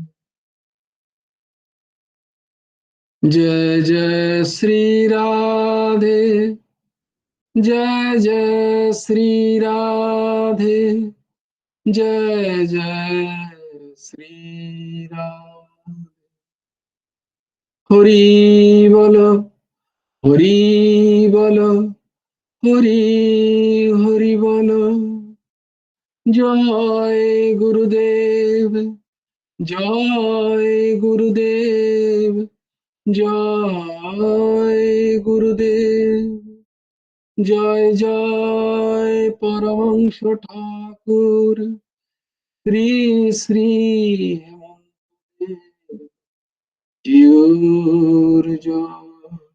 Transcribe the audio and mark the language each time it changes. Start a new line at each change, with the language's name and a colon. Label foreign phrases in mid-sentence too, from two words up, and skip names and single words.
Hindi: जय जय श्री राधे, जय जय श्री राधे, जय जय श्री राम। हरि बोलो, हरि बोलो, हरि हरि बोलो।
Bangla: জয় গুরুদেব, জয় গুরুদেব, জয় গুরুদেব, জয় জয় পরমংশ ঠাকুর শ্রী শ্রী হেমন্ত জিউর জয়।